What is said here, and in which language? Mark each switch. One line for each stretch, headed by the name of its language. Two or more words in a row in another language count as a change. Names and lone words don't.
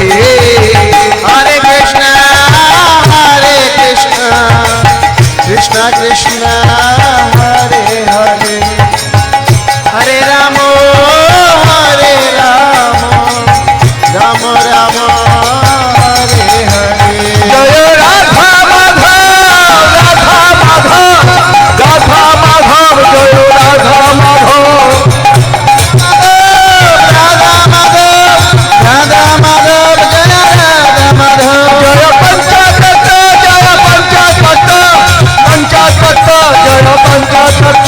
Sanskrit: हरे कृष्ण, कृष्ण कृष्ण, हरे हरे, हरे राम, राम राम, हरे हरे.
Bangla: জয় রাধা মাধব রাধা মাধব রাধা মাধব জয় রাধা মাধব Radha Madhav, Radha Madhav, Jaya Radha Madhav. জয় পঞ্চাতত্ত্ব জয় পঞ্চাতত্ত্ব পঞ্চাতত্ত্ব জয় পঞ্চাতত্ত্ব